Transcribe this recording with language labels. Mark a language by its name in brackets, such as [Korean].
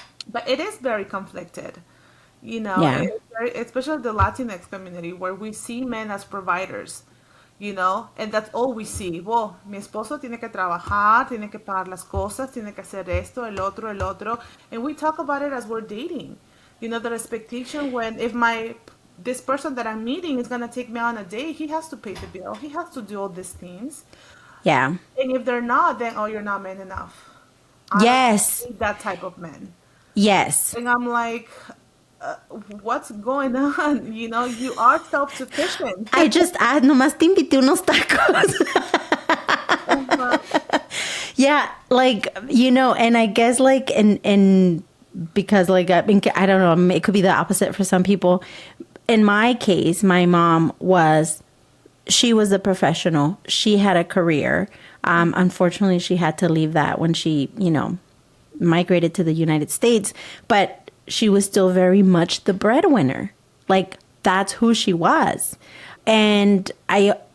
[English] But it is very conflicted, Yeah. Especially the Latinx community where we see men as providers. And that's all we see. [Spanish] Well, mi esposo tiene que trabajar, tiene que pagar las cosas, tiene que hacer esto, el otro. [English] And we talk about it as we're dating. The expectation when this person that I'm meeting is going to take me on a date, he has to pay the bill. He has to do all these things. Yeah. And if they're not, then, you're not man enough. Yes. I need that type of man. Yes. And I'm like, what's going on? You are self-sufficient. [Spanish] I nomás te invité unos tacos. [English] Yeah, like, and I guess like, and because like, I don't know, it could be the opposite for some people. In my case, my mom she was a professional. She had a career. Unfortunately, she had to leave that when she, migrated to the United States, but she was still very much the breadwinner. Like, that's who she was. And I